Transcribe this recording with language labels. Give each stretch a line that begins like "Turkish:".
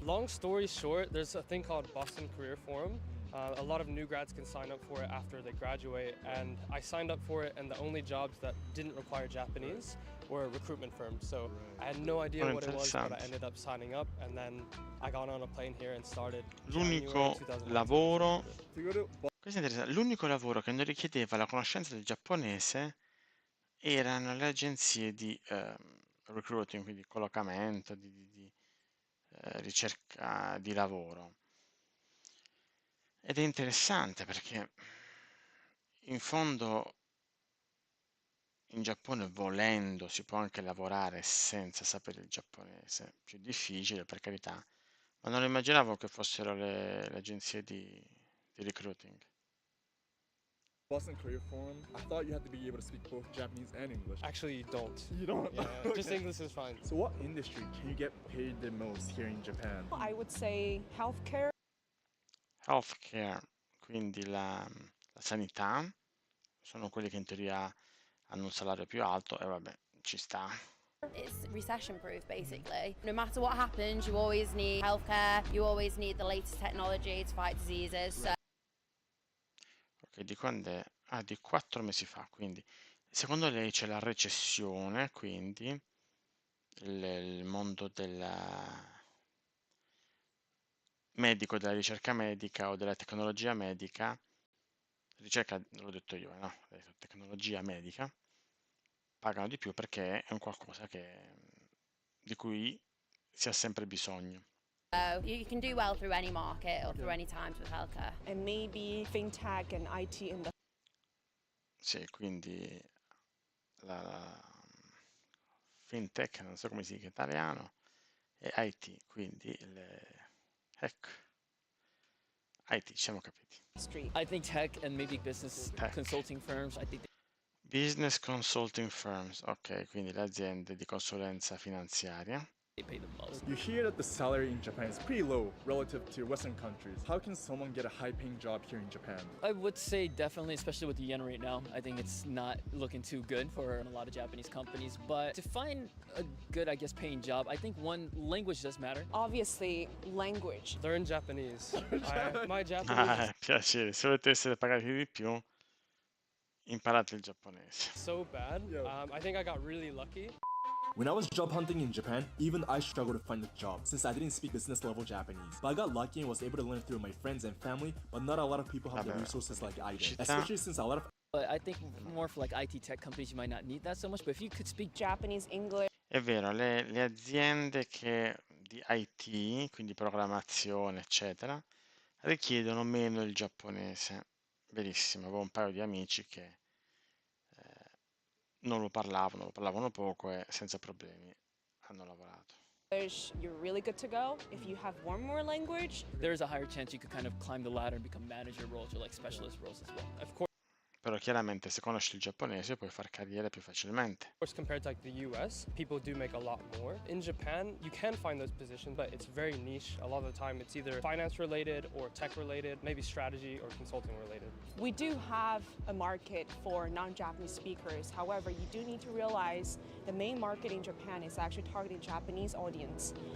English: Long story short, there's a thing called Boston Career Forum. A lot of new grads can sign up for it after they graduate, and I signed up for it, and the only jobs that didn't require Japanese were recruitment firms. So I had no idea what it was, but I ended up signing up, and then I got on a plane here and started.
Italian: L'unico lavoro Questo è interessante. L'unico lavoro che non richiedeva la conoscenza del giapponese erano le agenzie di recruiting, quindi collocamento, di ricerca di lavoro. Ed è interessante perché in fondo in Giappone volendo si può anche lavorare senza sapere il giapponese, più difficile per carità, ma non immaginavo che fossero le agenzie di recruiting.
English: Boston Career Forum, I thought you had to be able to speak both Japanese and English. Actually, you don't. You don't? Yeah, just Okay. English is fine. So what industry can you get paid the most here in Japan? I would say healthcare.
Italian: Healthcare, quindi la sanità, sono quelli che in teoria hanno un salario più alto e vabbè, ci sta.
English: It's recession proof basically. No matter what happens, you always need healthcare, you always need the latest technology to fight diseases. So
Italian: Ok, di quando è? Ah, di 4 mesi fa, quindi secondo lei c'è la recessione, quindi il mondo del medico, della ricerca medica o della tecnologia medica, ricerca, l'ho detto io, no? Tecnologia medica, pagano di più perché è un qualcosa di cui si ha sempre bisogno.
English: you can do well through any market or through any times with healthcare. And maybe fintech and IT industry.
Italian: Sì, quindi la fintech, non so come si dica in italiano, e IT, quindi ecco, IT, ci siamo capiti.
English: I think tech and maybe business Tech. consulting firms. I think
Italian: Business consulting firms, ok, quindi le aziende di consulenza finanziaria.
English: they pay the most. You hear that the salary in Japan is pretty low relative to Western countries. How can someone get a high-paying job here in Japan? I would say definitely, especially with the yen right now, I think it's not looking too good for a lot of Japanese companies. But to find a good, I guess, paying job, I think one language does matter. Obviously, language. Learn Japanese. My Japanese.
Italian: Ah, piacere, se volete essere pagati di più, imparate il giapponese.
English: is so bad. I think I got really lucky. When I was job hunting in Japan, even I struggled to find a job since I didn't speak business level Japanese. But I got lucky and was able to learn through my friends and family, but not a lot of people have the resources like I did, especially since a lot of But I think more for like IT tech companies, you might not need that so much. But if you could speak Japanese, English.
Italian: È vero, le aziende di IT, quindi programmazione, eccetera, richiedono meno il giapponese. Verissimo, avevo un paio di amici che non lo parlavano poco e senza problemi hanno lavorato.
English: You're really good to go. If you have one more language, there's a higher chance you could kind of climb the ladder and become manager roles or like specialist roles as well. Of course.
Italian: Però chiaramente se conosci il giapponese puoi fare carriera più facilmente.
English: Of course, compared to like the US, people do make a lot more. In Japan, you can find those positions, but it's very niche. A lot of the time, it's either finance related or tech related, maybe strategy or consulting related. we do have a market for non-Japanese speakers. However, you do need to realize the main market in Japan is actually targeting Japanese audience.